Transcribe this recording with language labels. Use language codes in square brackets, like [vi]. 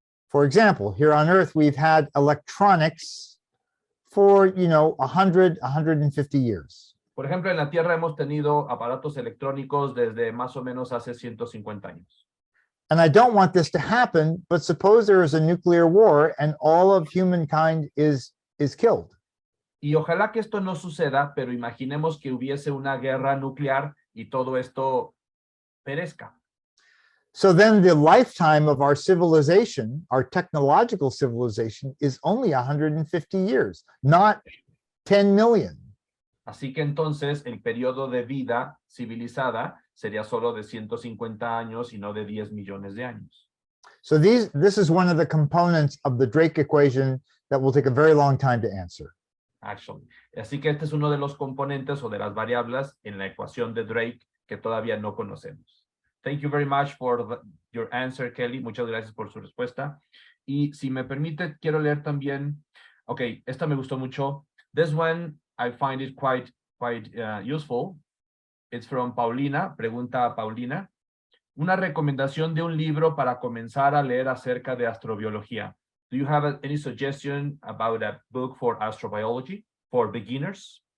[en] For example, here on Earth, we've had electronics for, 100, 150 years. [es] Por ejemplo, en la Tierra hemos tenido aparatos electrónicos desde más o menos hace 150 años. [en] And I don't want this to happen, but suppose there is a nuclear war and all of humankind is killed. [es] Y ojalá que esto no suceda, pero imaginemos que hubiese una guerra nuclear y todo esto perezca. [en] So then the lifetime of our civilization, our technological civilization, is only 150 years, not 10 million. [es] Así que entonces el periodo de vida civilizada sería solo de 150 años y no de 10 millones de años. [en] So this is one of the components of the Drake equation that will take a very long time to answer. Actually. [es] Así que este es uno de los componentes o de las variables en la ecuación de Drake que todavía no conocemos. [en] Thank you very much for your answer, Kelly. [es] Muchas gracias por su respuesta. Y si me permite, quiero leer también. Ok, esta me gustó mucho. [en] This one, I find it quite useful. It's from Paulina, [es] pregunta a Paulina. Una recomendación de un libro para comenzar a leer acerca de astrobiología. [en] Do you have any suggestion about a book for astrobiology for beginners?